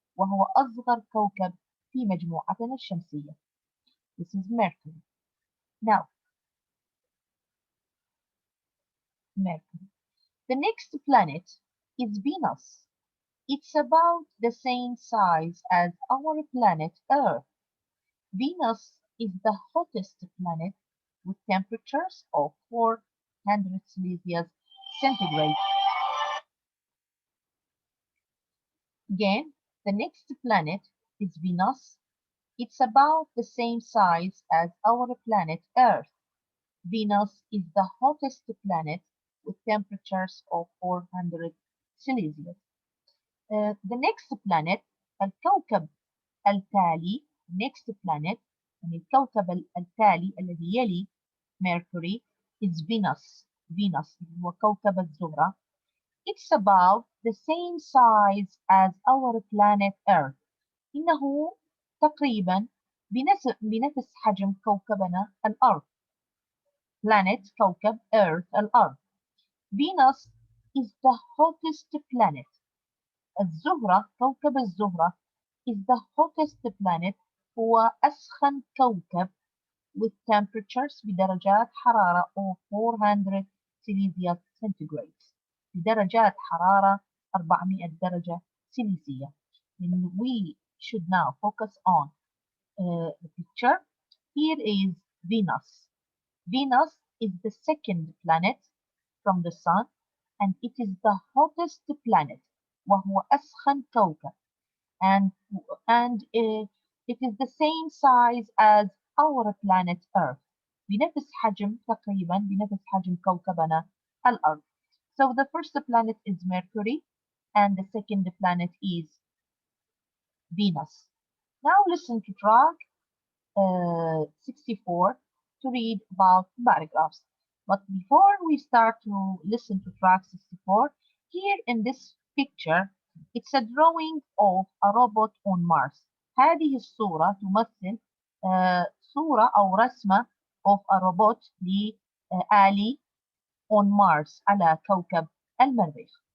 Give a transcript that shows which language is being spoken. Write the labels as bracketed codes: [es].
[ar] وهو أصغر كوكب في مجموعتنا الشمسية. [en] This is Mercury. Now, Mercury. The next planet is Venus. It's about the same size as our planet Earth. Venus is the hottest planet with temperatures of 400 Celsius centigrade. Again, the next planet is Venus. It's about the same size as our planet Earth. Venus is the hottest planet with temperatures of 400 Celsius. The next planet [ar] الكوكب التالي [en] next planet [ar] يعني الكوكب التالي الذي يلي [en] Mercury is Venus. [ar] Venus هو كوكب الزهرة. [en] It's about the same size as our planet Earth. [ar] إنه تقريبا بنفس حجم كوكبنا الأرض. [en] Planet كوكب Earth الأرض. Venus is the hottest planet. [ar] الزهرة كوكب الزهرة [en] is the hottest planet، [ar] هو أسخن كوكب [en] with temperatures [ar] بدرجات حرارة [en] of 400 Celsius centigrade، [ar] بدرجات حرارة 400 درجة سيليزية. [en] And we should now focus on the picture. Here is Venus. Venus is the second planet from the sun, and it is the hottest planet، [ar] وهو أسخن كوكب. [en] And it is the same size as our planet Earth. [ar] بنفس حجم تقريبا بنفس حجم كوكبنا الأرض. [en] So the first planet is Mercury, and the second planet is Venus. Now listen to track 64 to read about paragraphs. But before we start to listen to track 64, here in this picture, it's a drawing of a robot on Mars. [ar] هذه الصورة تمثل صورة أو رسمة [en] of a robot [ar] لآلي [en] on Mars [ar] على كوكب المريخ.